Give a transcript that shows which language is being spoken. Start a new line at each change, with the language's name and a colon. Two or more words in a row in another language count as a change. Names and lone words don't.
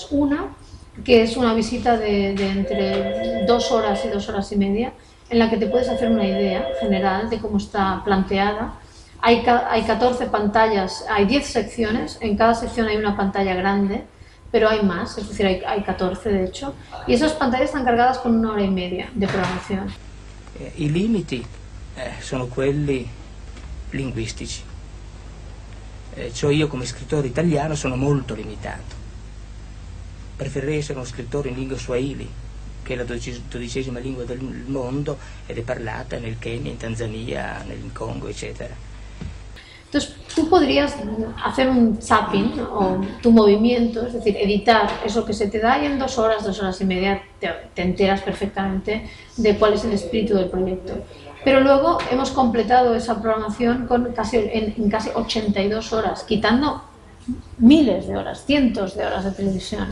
Spanish: Una, que es una visita de entre 2 horas y 2 horas y media, en la que te puedes hacer una idea general de cómo está planteada. Hay 14 pantallas, hay 10 secciones, en cada sección hay una pantalla grande, pero hay más, es decir, hay 14 de hecho, y esas pantallas están cargadas con 1 hora y media de programación.
Italian: I limiti sono quelli linguistici, cioè io come scrittore italiano sono molto limitato. Preferirei essere uno scrittore in lingua swahili, che è la 12ª lingua del mondo ed è parlata nel Kenya, in Tanzania, nel Congo, eccetera.
Spanish: Entonces, tú podrías hacer un zapping o tu movimiento, es decir, editar eso que se te da y en 2 horas, 2 horas y media te enteras perfectamente de cuál es el espíritu del proyecto. Pero luego hemos completado esa programación en casi 82 horas, quitando miles de horas, cientos de horas de televisión.